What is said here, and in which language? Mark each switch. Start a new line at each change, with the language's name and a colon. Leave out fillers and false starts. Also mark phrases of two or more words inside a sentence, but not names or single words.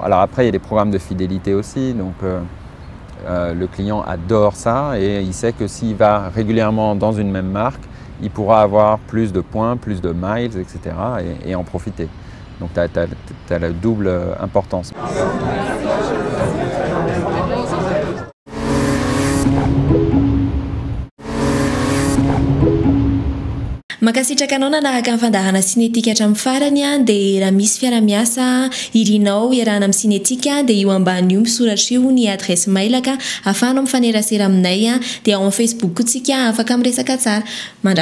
French: Alors après, il y a des programmes de fidélité aussi, donc le client adore ça et il sait que s'il va régulièrement dans une même marque, il pourra avoir plus de points, plus de miles, etc. et en profiter. Donc tu as la double importance.
Malagasy: Mankasitraka anao nanaraka ny fandahana sinetika hatramin'ny farany dia raha misy fiara-miasa irinao iarahana amin'ny sinetika dia io ambany io misoratra io ny adresse mailaka ahafahanao mifanerasera aminay dia ao amin'ny Facebook koa tsika afaka miresaka tsara.